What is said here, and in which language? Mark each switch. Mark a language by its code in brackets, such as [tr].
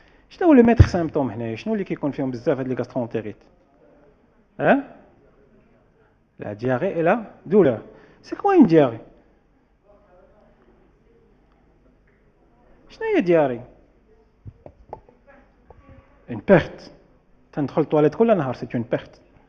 [ar] شنو هو لو ميتر سيمبتوم هنايا؟ شنو اللي كيكون فيهم بزاف هاد لي غاسترونتيريت؟ لا [fr] diarrhée et la douleur. C'est quoi une diarrhée؟ [ar] شنو هي [fr] diarrhée؟ Une perte. [ar] تندخل الطواليت كل نهار، [fr] c'est une perte.